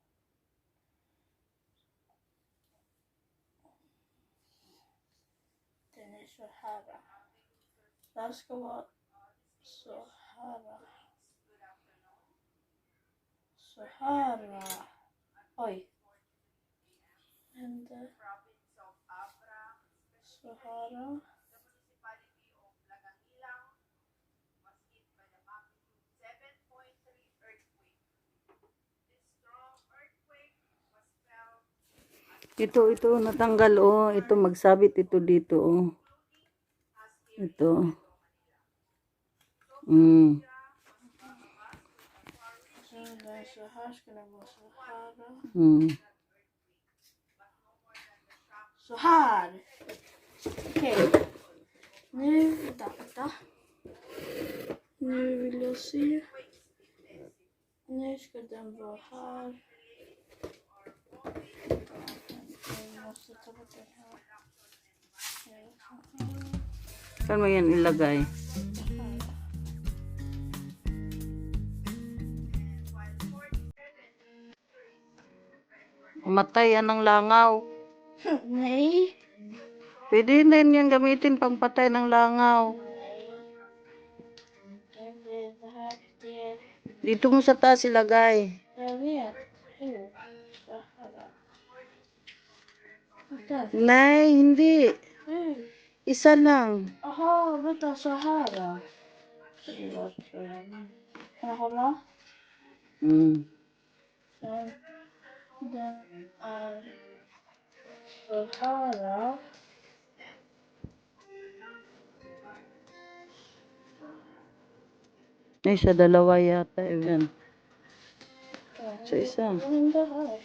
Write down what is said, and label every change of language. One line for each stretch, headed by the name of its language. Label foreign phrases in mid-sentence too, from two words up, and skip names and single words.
Swedish: Den är så här. Den ska vara så här. Så här. Oj. Hände. Så här.
Filipino: Ito natanggal Ito magsabit ito dito Ito.
Swedish: Så här ska den vara så här. Så här. Okej. Nu, vänta. Nu vill jag se. Nu ska den vara här. Jag måste ta bort den här.
Filipino: Saan mo yan ilagay? Matay yan ng langaw.
Swedish: Nej.
Filipino: Pwede din yan gamitin pang patay ng langaw.
Swedish: Det här, det...
Filipino: Dito mo sa taas ilagay.
Swedish: Jag vet. Hur? Så här. Vänta.
Filipino: Nay, hindi.
Swedish: Hur?
Filipino: Isa lang.
Swedish: Jaha, vänta, så här då. Kan jag hålla? Den är så här då.
Filipino: Ay, sa dalawa yata. Yan. sa isa. Maganda ka.